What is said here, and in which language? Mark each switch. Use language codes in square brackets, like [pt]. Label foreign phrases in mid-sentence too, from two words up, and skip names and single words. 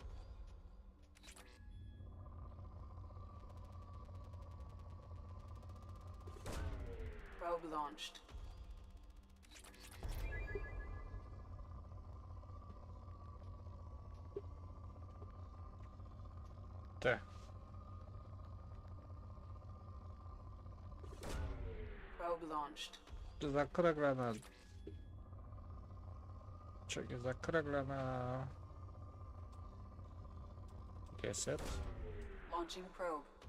[en] Probe launched. [bg] Те. [en] Probe launched. [bg] Закръгля. Че ги закръгля на 10. [en] Launching probe.